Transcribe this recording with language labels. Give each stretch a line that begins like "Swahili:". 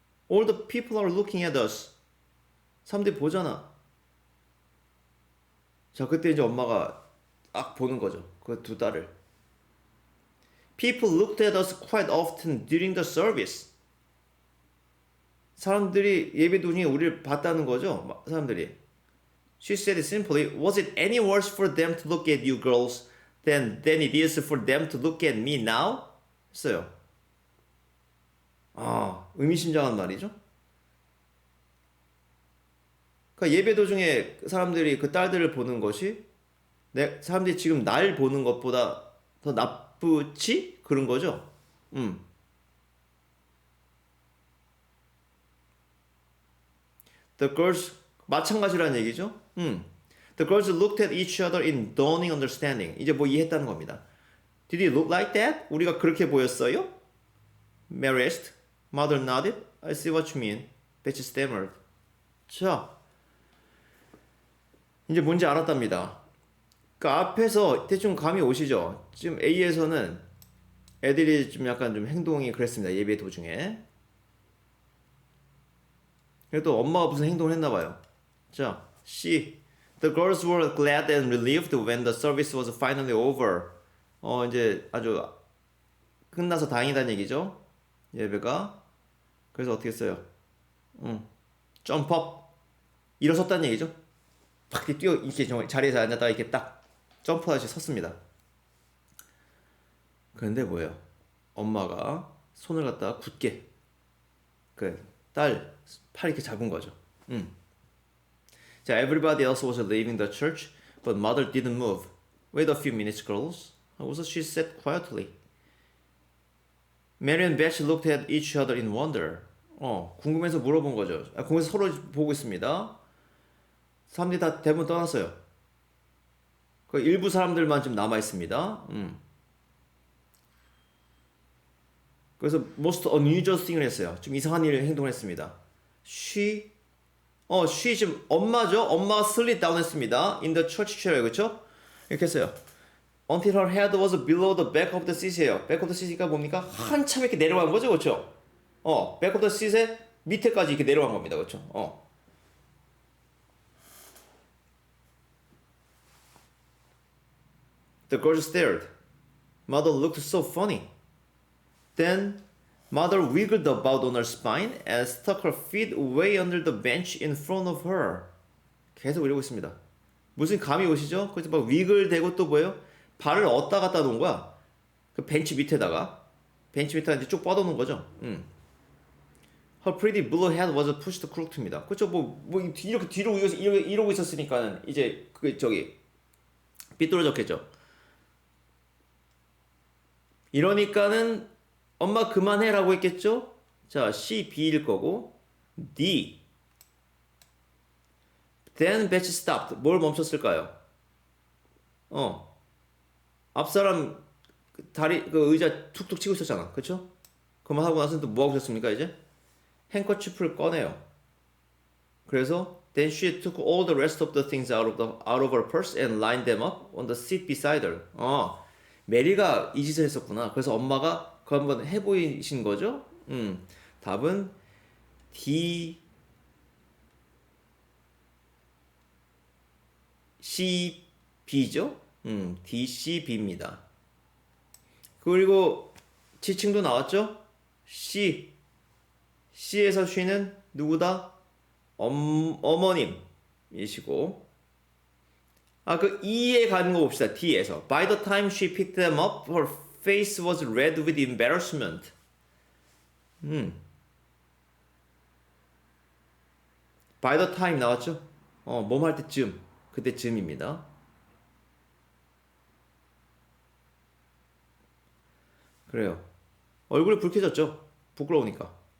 English: All the people are looking at us.
Korean: 사람들이 보잖아. 자, 그때 이제 엄마가 딱 보는 거죠. 그 두 딸을.
English: People looked at us quite often during the service.
Korean: 사람들이 예배 도중에 우리를 봤다는 거죠. 사람들이.
English: She said it simply. Was it any worse for them to look at you girls than it is for them to look at me now?
Korean: 했어요. 의미심장한 말이죠. 그러니까 예배 도중에 사람들이 그 딸들을 보는 것이 사람들이 지금 날 보는 것보다 더 나쁘지? 그런 거죠.
English: The girls
Korean: 마찬가지라는 얘기죠.
English: The girls looked at each other in dawning understanding.
Korean: 이제 뭐 이해했다는 겁니다.
English: Did it look like that?
Korean: 우리가 그렇게 보였어요?
English: Mary asked. Mother nodded. I see what you mean. Betty stammered.
Korean: 자, 이제 뭔지 알았답니다. 그 앞에서 대충 감이 오시죠? 지금 A에서는 애들이 좀 약간 좀 행동이 그랬습니다. 예배 도중에. 그래도 엄마가 무슨 행동을 했나 봐요. 자, C. The girls were glad and relieved when the service was finally over. 이제 아주 끝나서 다행이다는 얘기죠. 예배가. 그래서 어떻게 했어요?
English: jump up.
Korean: 일어섰다는 얘기죠. 팍 이렇게 정말 자리에서 앉았다가 이렇게 딱 점프하듯이 섰습니다. 그런데 뭐예요? 엄마가 손을 갖다가 굳게 딸 팔 이렇게 잡은 거죠.
English: 자, everybody else was leaving the church, but mother didn't move. Wait a few minutes, girls. Also, she said quietly. Mary and Beth looked at each other in wonder.
Korean: 궁금해서 물어본 거죠. 궁금해서 서로 보고 있습니다. 사람들이 다 대부분 떠났어요. 그 일부 사람들만 지금 남아 있습니다. 그래서
English: most unusual thing
Korean: 을 했어요. 좀 이상한 행동을 했습니다. she 지금 엄마죠. 엄마가
English: slid down
Korean: 했습니다.
English: in the church chair,
Korean: 그렇죠? 이렇게 했어요.
English: until her head was below the back of the seat이에요. back of the seat가
Korean: 뭡니까? 한참 이렇게 내려간 거죠, 그렇죠?
English: back of the seat
Korean: 의 밑에까지 이렇게 내려간 겁니다, 그렇죠?
English: The girls stared. Mother looked so funny. Then Mother wiggled about on her spine and stuck her feet way under the bench in front of her.
Korean: 계속 이러고 있습니다. 무슨 감이 오시죠? 그래서 막 위글대고 또 뭐예요? 발을 어디다 갖다 놓은 거야? 그 벤치 밑에다가 이제 쭉 뻗어놓은 거죠.
English: Her pretty blue head was pushed crooked입니다.
Korean: 그렇죠? 뭐 이렇게 뒤로 이러고 있었으니까는 이제 삐뚤어졌겠죠. 이러니까는 엄마 그만해라고 했겠죠? 자, C, B일 거고 D.
English: Then Betsy stopped.
Korean: 뭘 멈췄을까요? 어, 앞사람 다리 그 의자 툭툭 치고 있었잖아, 그쵸? 그만 하고 나서 또 뭐 하고 있었습니까 이제? 행커치프를 꺼내요.
English: 그래서 then she took all the rest of the things out of her purse and lined them up on the seat beside her.
Korean: 메리가 이 짓을 했었구나. 그래서 엄마가 그거 한번 해보이신 거죠? 답은 D, C, B죠? D, C, B입니다. 그리고 지칭도 나왔죠? C, C에서 she는 누구다? 어머님이시고 그 E에 가는 거 봅시다.
English: D에서 By the time she picked them up, her face was red with embarrassment. By the time
Korean: 나왔죠? 뭐뭐 할 때쯤 그때쯤입니다. 그래요. 얼굴이 붉혀졌죠? 부끄러우니까.